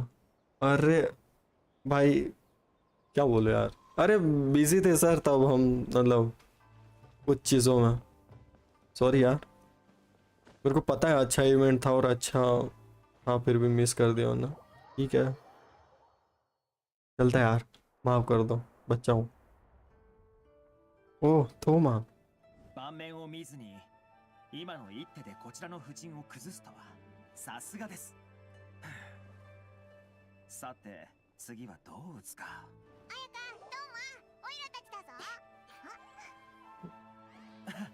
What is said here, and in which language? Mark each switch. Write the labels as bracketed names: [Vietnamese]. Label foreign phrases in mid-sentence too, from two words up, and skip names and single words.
[Hindi] अरे भाई क्या बोले यार, अरे बिजी थे सर तब हम, मतलब कुछ चीज़ों में, सॉरी यार। मेरे को पता है अच्छा इवेंट था और अच्छा, हाँ फिर भी मिस कर दिया ना। ठीक है चलता है यार, माफ कर दो, बच्चा हूँ। ओह थोमा। [Japanese] 盤面を見ずに今の一手でこちらの布陣を崩すとはさすがです。さて次はどう打つか。彩香、どうも、オイラたちだぞ。